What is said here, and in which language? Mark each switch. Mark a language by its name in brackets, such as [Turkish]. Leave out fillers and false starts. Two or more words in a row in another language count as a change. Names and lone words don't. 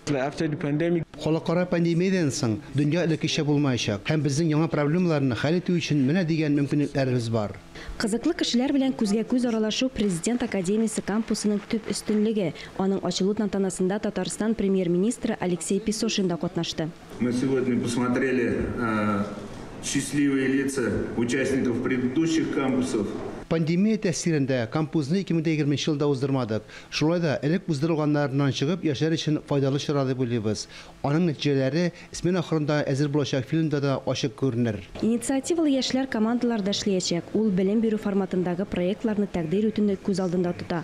[Tatar] Халыкара пандемиядан соң дөнья элеккечә булмаячак һәм безнең яңа проблемаларны хәл итү өчен менә дигән мөмкинлекләребез бар. Кызыклы кешеләр белән күзгә-күз аралашу президент академиясе кампусының төп өстенлеге. Аның ачылу тантанасында Татарстан премьер-министры Алексей Песошин да катнашты. [Russian] Мы сегодня посмотрели счастливые лица участников предыдущих кампусов. [Tatar] Пандемия тәсирендә кампусны 2020 елда уздырмадык. Шулай да элек уздырылганнарыннан чыгып яшәр өчен файдалы чара дип уйлыйбыз. Аның нәтиҗәләре смена ахырында әзер булачак фильмда да ачык күренер. Инициативалы яшьләр командаларда эшләячәк. Ул белем бирү форматындагы проектларны тәкъдир итүне күз алдында тота.